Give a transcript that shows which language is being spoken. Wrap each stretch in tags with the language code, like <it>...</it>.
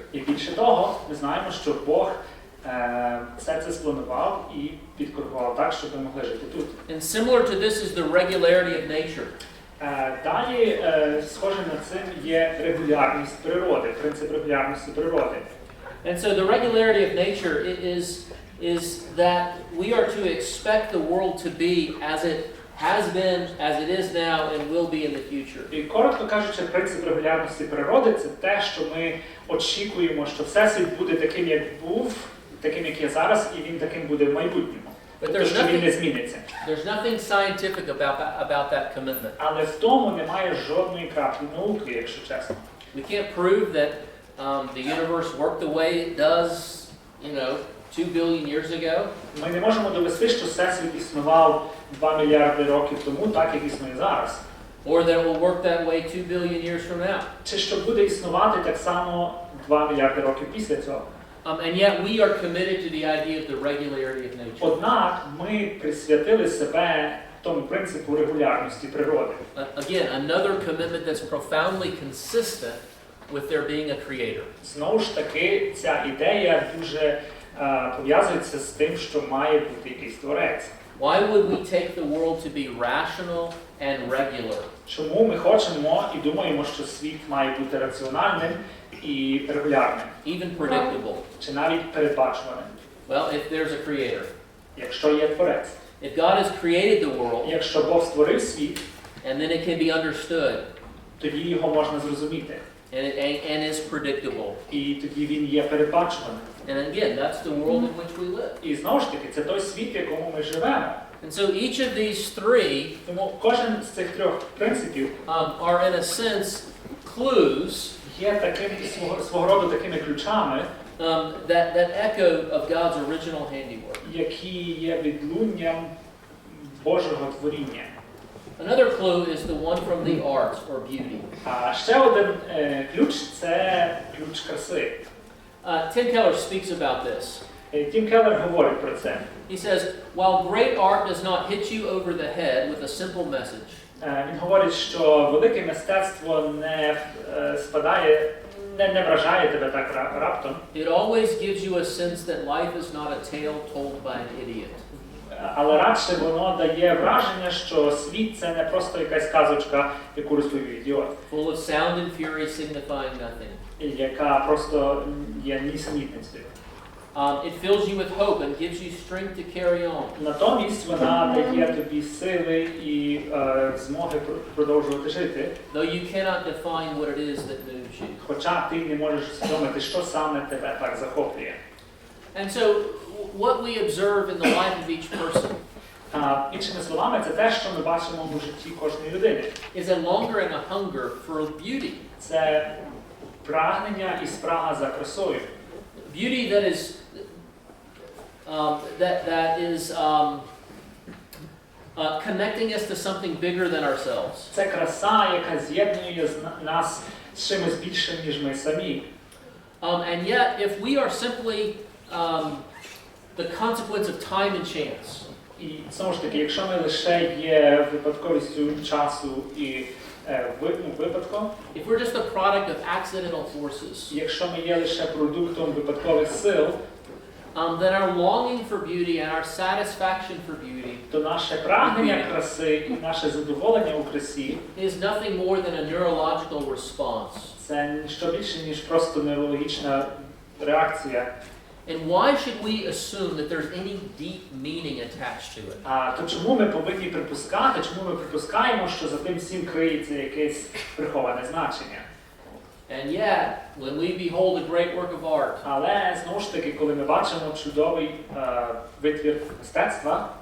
<uk>І більше того, ми знаємо, що Бог все це спланував і підкоригував так, щоб ми могли жити тут.</uk> <en>And similar to this is the regularity of nature.</en> <uk>Далі, схоже на цим, є регулярність природи, принцип регулярності природи.</uk> <en>And so the regularity of nature is that we are to expect the world to be as it has been, as it is now, and will be in the future.</en> <uk>І коротко кажучи, принцип регулярності природи – це те, що ми очікуємо, що всесвіт буде таким, як був, таким, як є зараз, і він таким буде в майбутньому. Тобто, що він не зміниться.</uk> <en>There's nothing scientific about that commitment.</en> <uk>Але в тому немає жодної краплі науки, якщо чесно.</uk> <en>We can't prove that the universe worked the way it does, 2 billion years ago.</en> <uk>Ми не можемо довести, що всесвіт існував 2 мільярди років тому, так як існує зараз.</uk> <en>Or that it will work that way 2 billion years from now.</en> <uk>Чи що буде існувати так само 2 мільярди років після цього.</uk> <en>And yet we are committed to the idea of the regularity of nature.</en> <uk>Однак ми присвятили себе тому принципу регулярності природи.</uk> <en>Again, another commitment that's profoundly consistent with there being a creator.</en> <uk>Знову ж таки, ця ідея дуже пов'язується з тим, що має бути якийсь творець.</uk> <en>Why would we take the world to be rational and regular?</en> <uk>Чому ми хочемо і думаємо, що світ має бути раціональним і регулярним?</uk> <en>Even predictable.</en> <uk>Чи навіть передбачуваним?</uk> <en>Well, if there's a creator.</en> <uk>Якщо є творець.</uk> <en>If God has created the world,</en> <uk>якщо Бог створив світ,</uk> <en>and then it can be understood,</en> <uk>тоді його можна зрозуміти.</uk> <en>And is predictable.</en> <uk>І тоді він є передбачуваним.</uk> <en>And again, that's the world in which we live.</en> <uk>І знову ж таки, це той світ, в якому ми живемо.</uk> <en>And so each of these three</en> <uk>Тому кожен з цих трьох принципів</uk> <en>are in a sense clues</en> <uk>є таким свого роду такими ключами,</uk> <en>that echo of God's original handiwork.</en> <uk>які є відлунням Божого творіння.</uk> <en>Another clue is the one from the arts or beauty.</en> <uk>А ще один ключ – це ключ краси.</uk> <en>Tim Keller speaks about this.</en> <uk>Тім Келлер говорить про це.</uk> <en>He says, while great art does not hit you over the head with a simple message,</en> <uk>Він говорить, що велике мистецтво не вражає тебе так раптом.</uk> <en>It always gives you a sense that life is not a tale told by an idiot.</en> <uk>Але радше воно дає враження, що світ це не просто якась казочка, яку розповів ідіот.</uk> <en>Full of sound and fury signifying nothing.</en> <uk>Яка просто є нісенітницею.</uk> <en>It fills you with hope and gives you strength to carry on.</en> <uk>Натомість вона дає тобі сили і змоги продовжувати жити.</uk> <en>Though you cannot define what it is that moves you.</en> <uk>Хоча ти не можеш усвідомити, що саме тебе так захоплює.</uk> <en>And so what we observe in the life of each person</en> <uk>Іншими словами, це те, що ми бачимо у житті кожної людини.</uk> <en>is a longing and a hunger for beauty.</en> <uk>Це прагнення і спрага за красою.</uk> <en>Beauty that is connecting us to something bigger than ourselves.</en> <uk>Це краса, яка з'єднує нас з чимось більшим, ніж ми самі.</uk> <en>And yet, if we are simply the consequence of time and chance,</en> <uk>І знову ж таки, якщо ми лише є випадковістю часу і випадком,</uk> <en>if we're just a product of accidental forces,</en> <uk>якщо ми є лише продуктом випадкових сил,</uk> <en>then our longing for beauty and our satisfaction for beauty</en> <uk>то наше прагнення краси і наше задоволення у красі</uk> <en>is nothing more than a neurological response.</en> <uk>це ніщо більше, ніж просто неврологічна реакція.</uk> <en>And why should we assume that there's any deep meaning attached to it?</en> <uk>То чому ми повинні припускати, чому ми припускаємо, що за тим всім криється якесь приховане значення?</uk> <en>And yet, when we behold a great work of art,</en> <uk>Але, знову ж таки, коли ми бачимо чудовий витвір мистецтва,</uk>